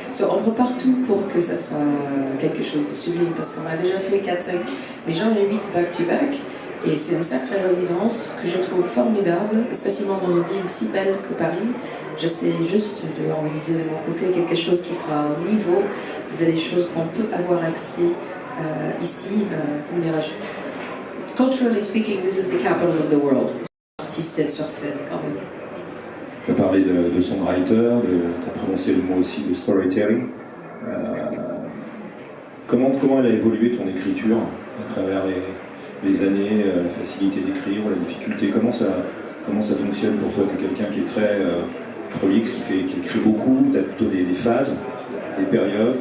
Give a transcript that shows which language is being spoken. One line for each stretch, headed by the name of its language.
French: So, on repart tout pour que ça sera quelque chose de sublime, parce qu'on a déjà fait 4-5, mais j'en ai 8 back-to-back, et c'est une sacrée résidence que je trouve formidable, spécialement dans une ville si belle que Paris. J'essaie juste de organiser de mon côté quelque chose qui sera au niveau des choses qu'on peut avoir accès ici, comment dirais-je?
English: Culturally speaking, this is the capital of the world.
French: Artiste d'être sur scène, quand même. Tu as parlé de songwriter, tu as prononcé le mot aussi de storytelling. Comment elle a évolué ton écriture à travers les années, la facilité d'écrire, la difficulté? Comment ça fonctionne pour toi? Tu es quelqu'un qui est très prolixe, qui écrit beaucoup, tu as plutôt des phases, des périodes.